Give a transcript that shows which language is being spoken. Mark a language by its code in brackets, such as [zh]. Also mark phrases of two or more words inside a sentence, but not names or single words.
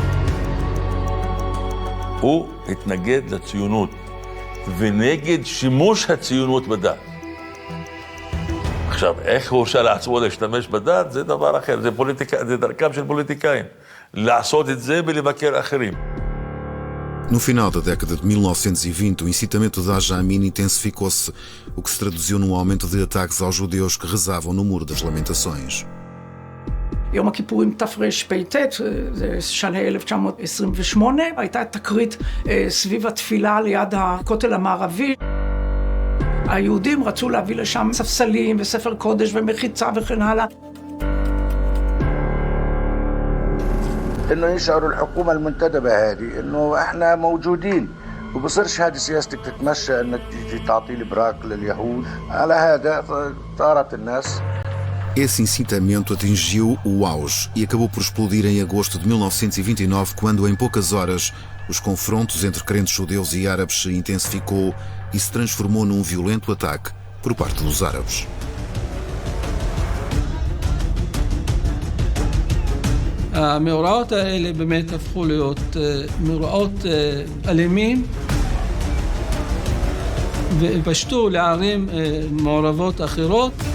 [he] הוא התנגד לציונות ונגד שימוש הציונות בדת. עכשיו, איך הוא הרשה לעצמו להשתמש בדת, זה דבר אחר, זה דרכם של פוליטיקאים. לעשות את זה ולבקר אחרים. [pt] No final da década de 1920, o incitamento de Haj Amin intensificou-se, o que se traduziu num aumento de ataques aos judeus que rezavam no Muro das Lamentações. [he] יום הכיפורים תרפ"ט, זה שנה 1928, הייתה תקרית סביב התפילה ליד הכותל המערבי. היהודים רצו להביא לשם ספסלים וספר קודש ומחיצה וכן הלאה. [ar] انه يشعروا الحكومه المنتدبه هذه انه احنا موجودين وبصيرش هذه سياستك تتمشى انك تيجي تعطي البراك لليهود. على هذا طارت الناس. [pt] Esse incitamento atingiu o auge e acabou por explodir em agosto de 1929, quando em poucas horas os confrontos entre crentes judeus e árabes se intensificou e se transformou num violento ataque por parte dos árabes. [he] המאורעות האלה באמת הפכו להיות מאורעות אלימים ופשטו לערים מעורבות אחרות.